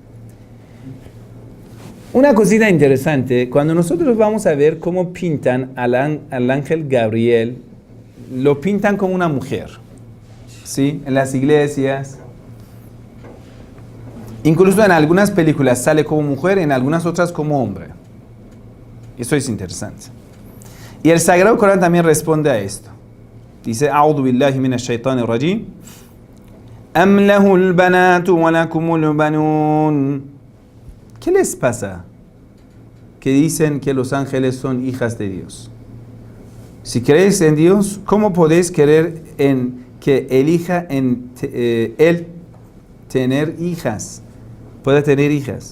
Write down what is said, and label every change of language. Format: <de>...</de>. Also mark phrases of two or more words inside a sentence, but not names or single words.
<es>Una cosita interesante, cuando nosotros vamos a ver cómo pintan al ángel Gabriel, lo pintan como una mujer, ¿sí? En las iglesias, incluso en algunas películas sale como mujer, en algunas otras como hombre. Eso es interesante. Y el Sagrado Corán también responde a esto. Dice:</es> <ar>أعوذ بالله من الشيطان الرجيم. أم له البنات ولكم البنون.</ar> <es>¿Qué les pasa? Que dicen que los ángeles son hijas de Dios. Si creéis en Dios, ¿cómo podéis creer en que elija en él tener hijas? Puede tener hijas.</es>